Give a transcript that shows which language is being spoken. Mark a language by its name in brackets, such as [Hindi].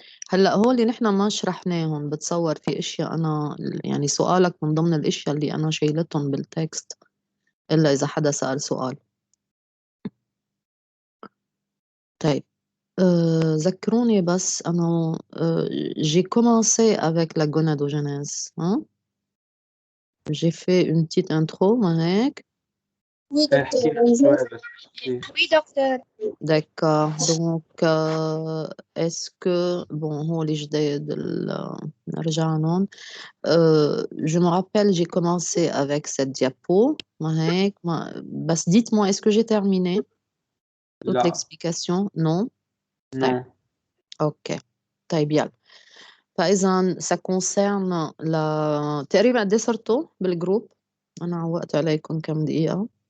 [Arabic] هلا هو اللي نحن ما شرحناهم. بتصور في اشياء انا يعني سؤالك من ضمن الاشياء اللي انا شايلتهم بالتكست الا اذا حدا سأل سؤال. طيب ذكروني بس انا [French] j'ai commencé avec la gonadogenèse hein? J'ai fait une petite intro [Arabic] ما هيك. [French] Oui, docteur. Oui, docteur. D'accord. Donc est-ce que bon [Arabic] هو الجديد نرجع لهم. [French] Je me rappelle, j'ai commencé avec cette diapo. Bas, dites-moi, est-ce que j'ai terminé toute [Arabic] لا [French] l'explication? Non? [Arabic] طيب. [English] no [Arabic] OK. طيب يلا. فإذا [French] ça concerne [Arabic] تقريبا قد ايه صرتوا بالجروب؟ أنا عوقت عليكم كم دقيقة.